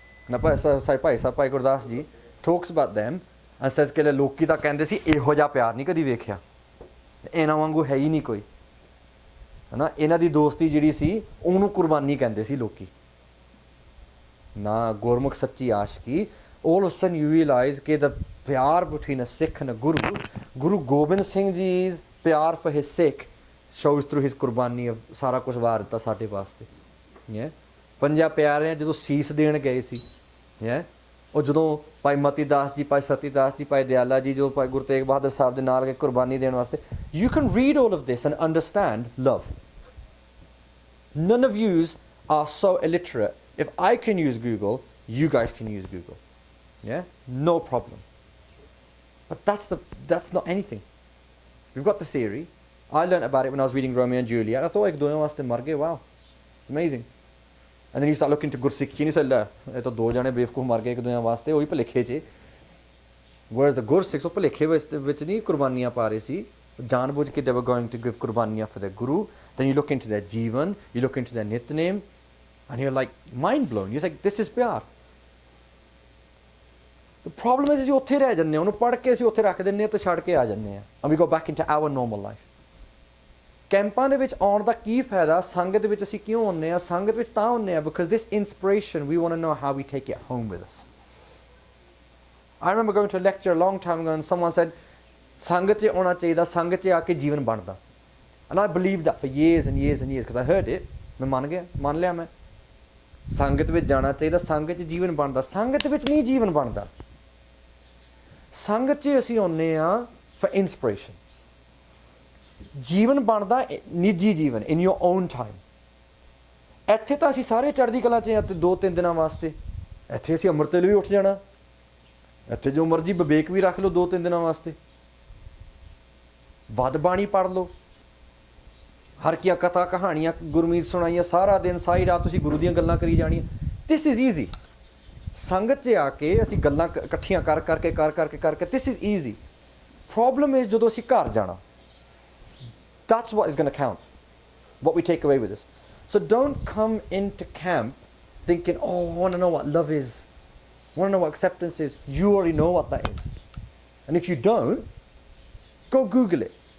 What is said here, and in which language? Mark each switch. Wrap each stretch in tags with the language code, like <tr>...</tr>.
<pa>ਨਾ Bhai Sahib Bhai Gurdas ji</pa> <en>talks about them and says</en> <pa>ਕਿ ਲੋਕੀ ਤਾਂ ਕਹਿੰਦੇ ਸੀ ਇਹੋ ਜਿਹਾ ਪਿਆਰ ਨਹੀਂ ਕਦੀ ਵੇਖਿਆ, ਇਹਨਾਂ ਵਾਂਗੂ ਹੈ ਹੀ ਨਹੀਂ ਕੋਈ, ਹਨਾ। ਇਹਨਾਂ ਦੀ ਦੋਸਤੀ ਜਿਹੜੀ ਸੀ ਉਹਨੂੰ ਕੁਰਬਾਨੀ ਕਹਿੰਦੇ ਸੀ ਲੋਕੀ, ਨਾ ਗੁਰਮੁਖ ਸੱਚੀ ਆਸ਼ਕੀ।</pa> <en>all of a sudden you realize ਕਿ the pyar between a Sikh and a Guru Gobind Singh Ji's pyar for his Sikh shows through his kurbani of</en> <pa>ਸਾਰਾ ਕੁਝ ਵਾਰ ਦਿੱਤਾ ਸਾਡੇ ਵਾਸਤੇ।</pa> <en>yeah?</en> <pa>ਪੰਜਾਂ ਪਿਆਰਿਆਂ ਜਦੋਂ ਸੀਸ ਦੇਣ ਗਏ ਸੀ, yeah? ਉਹ ਜਦੋਂ ਭਾਈ ਮਤੀ ਦਾਸ ਜੀ, ਭਾਈ ਸਤੀ ਦਾਸ ਜੀ, ਭਾਈ ਦਿਆਲਾ ਜੀ ਜੋ ਭਾਈ ਗੁਰੂ ਤੇਗ ਬਹਾਦਰ ਸਾਹਿਬ ਦੇ ਨਾਲ ਗਏ ਕੁਰਬਾਨੀ ਦੇਣ ਵਾਸਤੇ।</pa> <en>You can read all of this and understand love. None of yous are so illiterate. If I can use Google, you guys can use Google. Yeah? No problem. But that's not anything. We've got the theory. I learnt about it when I was reading Romeo and Juliet. I thought</en> <pa>ek dono waste mar gaye.</pa> <en>Wow. It's amazing. And then you start looking to Gursikhi and you say,</en> <pa>"La, ye to do jane bevkoof mar gaye ek dono waste, ohi ਭੁਲੇਖੇ ਚ."</pa> <en>Whereas the Gursikhs</en> <pa>ਉਹ ਭੁਲੇਖੇ ਵਿੱਚ ਨਹੀਂ ਕੁਰਬਾਨੀਆਂ ਪਾ ਰਹੇ ਸੀ, ਜਾਣਬੁੱਝ ਕੇ</pa> <en>they were going to give ਕੁਰਬਾਨੀਆਂ for their Guru. Then you look into their Jivan, you look into their Nitnem, and you're like mind blown. You're like, this is pyar. The problem is</en> <pa>ਅਸੀਂ ਉੱਥੇ ਰਹਿ ਜਾਂਦੇ ਹਾਂ, ਉਹਨੂੰ ਪੜ੍ਹ ਕੇ ਅਸੀਂ ਉੱਥੇ ਰੱਖ ਦਿੰਦੇ ਹਾਂ ਤੇ ਛੱਡ ਕੇ ਆ ਜਾਂਦੇ ਹਾਂ,</pa> <en>and we go back into our normal life.</en> <pa>ਕੈਂਪਾਂ ਦੇ ਵਿੱਚ ਆਉਣ ਦਾ ਕੀ ਫਾਇਦਾ, ਸੰਗਤ ਵਿੱਚ ਅਸੀਂ ਕਿਉਂ ਆਉਂਦੇ ਹਾਂ? ਸੰਗਤ ਵਿੱਚ ਤਾਂ ਆਉਂਦੇ ਹਾਂ</pa> <en>because this inspiration, we want to know how we take it home with us. I remember going to a lecture a long time ago and someone said,</en> <pa>ਸੰਗਤ 'ਚ ਆਉਣਾ ਚਾਹੀਦਾ, ਸੰਗਤ 'ਚ ਆ ਕੇ ਜੀਵਨ ਬਣਦਾ.</pa> <en>And I believed that for years and years and years because I heard it.</en> <pa>ਮੈਂ ਮੰਨ ਲਿਆ ਮੈਂ ਸੰਗਤ ਵਿੱਚ ਜਾਣਾ ਚਾਹੀਦਾ, ਸੰਗਤ 'ਚ ਜੀਵਨ ਬਣਦਾ। ਸੰਗਤ ਵਿੱਚ ਨਹੀਂ ਜੀਵਨ ਬਣਦਾ, ਸੰਗਤ 'ਚ ਅਸੀਂ ਆਉਂਦੇ ਹਾਂ</pa> <en>for inspiration.</en> <pa>ਜੀਵਨ ਬਣਦਾ ਨਿੱਜੀ ਜੀਵਨ</pa> <en>in your own time.</en> <pa>ਇੱਥੇ ਤਾਂ ਅਸੀਂ ਸਾਰੇ ਚੜ੍ਹਦੀ ਕਲਾ 'ਚ ਹਾਂ ਤੇ 2-3 ਦਿਨਾਂ ਵਾਸਤੇ, ਇੱਥੇ ਅਸੀਂ ਅੰਮ੍ਰਿਤ ਵੇਲੇ ਵੀ ਉੱਠ ਜਾਣਾ, ਇੱਥੇ ਜੋ ਮਰਜ਼ੀ ਵਿਵੇਕ ਵੀ ਰੱਖ ਲਓ 2-3 ਦਿਨਾਂ ਵਾਸਤੇ, ਵੱਧ ਬਾਣੀ ਪੜ੍ਹ ਲਓ, ਹਰ ਕੀਆਂ ਕਥਾ ਕਹਾਣੀਆਂ ਗੁਰਮੀਤ ਸੁਣਾਈਆਂ, ਸਾਰਾ ਦਿਨ ਸਾਰੀ ਰਾਤ ਤੁਸੀਂ ਗੁਰੂ ਦੀਆਂ ਗੱਲਾਂ ਕਰੀ ਜਾਣੀਆਂ।</pa> <en>This is easy.</en> <pa>ਸੰਗਤ 'ਚ ਆ ਕੇ ਅਸੀਂ ਗੱਲਾਂ ਇਕੱਠੀਆਂ ਕਰ ਕਰਕੇ</pa> <en>This is easy. Problem is</en> <pa>ਜਦੋਂ ਅਸੀਂ ਘਰ ਜਾਣਾ,</pa> <en>that's what is going to count, what we take away with us. So don't come into camp thinking, oh, I want to know what love is, I want to know what acceptance is. You already know what that is. And if you don't, go Google it.</en>